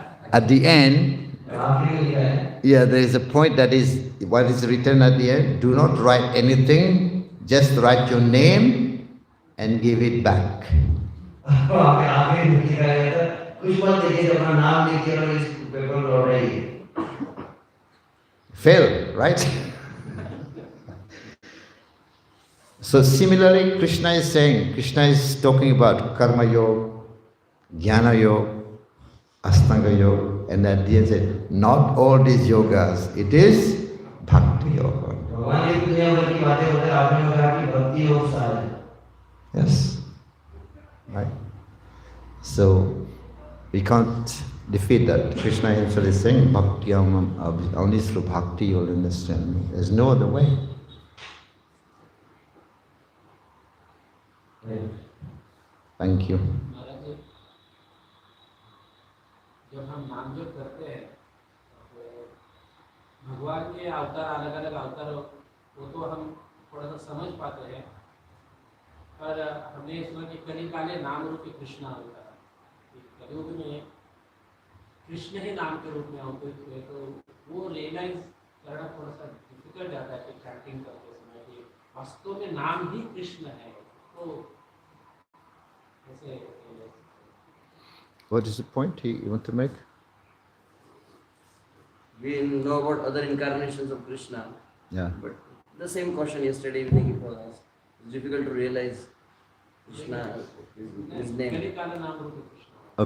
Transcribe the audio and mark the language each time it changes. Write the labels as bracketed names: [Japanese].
[English] At the end, [Hindi] आखिरी में लिखा है [English] yeah, there is a point that is what is written at the end. Do not write anything, just write your name and give it back. [Hindi] वहाँ पे आखिरी में लिखा गया था कुछ मत लिखिए अपना नाम लिखिए और इस paper लौटाइए [English] Fail, right? So similarly, Krishna is talking about karma yoga, jnana yoga, astanga yoga, and at the end said, not all these yogas, it is bhakti yoga. [Hindi] भगवान एक दुनिया भर की बातें होते हैं आपने कहा कि भक्ति योग सार है [English] Yes, right. So we can't defeat that. Krishna himself is saying, bhakti only through bhakti you'll understand me. There's no other way. Thank you. [Hindi] महाराज जी, जब हम नाम जप करते हैं तो भगवान के अवतार अलग अलग अवतार वो तो हम थोड़ा सा समझ पाते हैं पर हमने सुना कि [Sanskrit] कली काले नाम रूपी कृष्ण [Hindi] होता है कलयुग में कृष्ण ही नाम के रूप में अवतरित हुए तो वो रियलाइज करना थोड़ा सा डिफिकल्ट जाता है चैंटिंग करते समय कि वास्तव में नाम ही कृष्ण है तो ऐसे [English] What is the point you want to make? We know about other incarnations of Krishna Yeah. but the same question yesterday evening it was asked it's difficult to realize Krishna his name [Sanskrit] कली काले नाम रूपी कृष्ण